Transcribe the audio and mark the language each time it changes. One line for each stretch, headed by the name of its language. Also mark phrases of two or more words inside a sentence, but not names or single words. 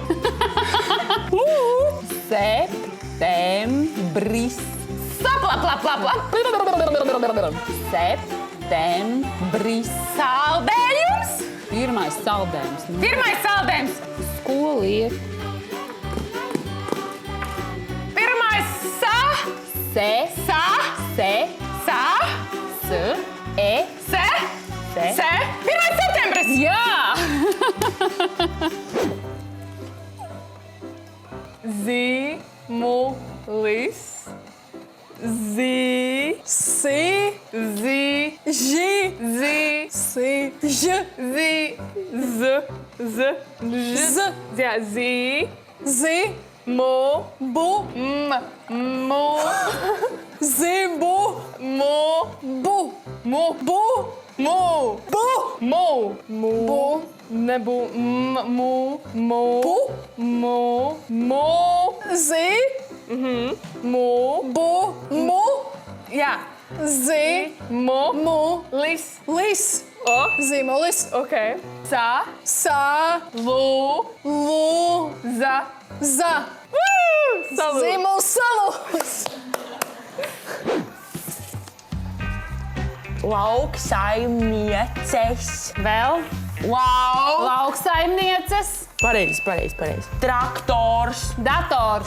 Latvian: Septembris. Saplaplaplapla. Septembris. Saldējums. Pirmais saldējums. Pirmais saldējums. Skoliet. Pirmais sa. Se. Sa. Se. Sa. S. E. Se. Se. Se. Pirmais septembris. Jā! Zīmulis. Zi. Si. Zi. Ži. Zi. Si. Ž. Zi. Z. Z. Ž. Jā, zi. Zi. Mo. Bu. M. Mo. Zibu. Mo. Bu. Mo. Bu. Mo. Bu. Mo. Mo. Nebu. M. Mu. Mo. Bu. Mo. Mo. Zi. Mo. Bu. Mu. Jā. Zi. Mo. Mu. Lis. Lis. O. Zīmulis. Ok. Sa. Sa. Lu. Lu. Za. Za. Salu. Zīmuls salus. Lauksaimnieces. Vēl. Wow! Lauksaimnieces. Pareizi. Traktors. Dators.